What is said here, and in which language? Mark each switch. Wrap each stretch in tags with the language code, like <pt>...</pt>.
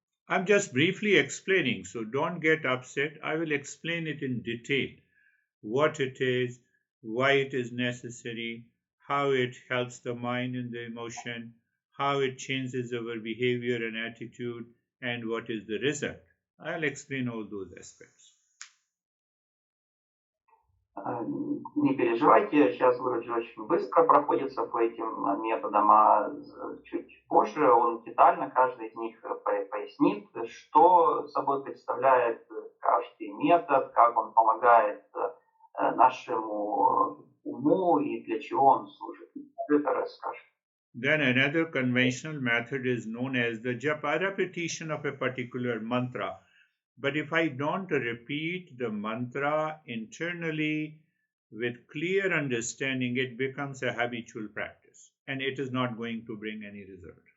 <en>I'm just briefly explaining, so don't get upset. I will explain it in detail. What it is, why it is necessary, how it helps the mind and the emotion, how it changes our behavior and attitude, and what is the result. I'll explain all those aspects.</en> <ru>Не переживайте, сейчас Гуруджи очень быстро проходится по этим методам, а чуть позже он детально каждый из них пояснит, что собой представляет каждый метод, как он помогает нашему уму и для чего он служит. это расскажет.</ru> <en>Then another conventional method is known as the japa, repetition of a particular mantra. But if I don't repeat the mantra internally with clear understanding, it becomes a habitual practice and it is not going to bring any result.</en>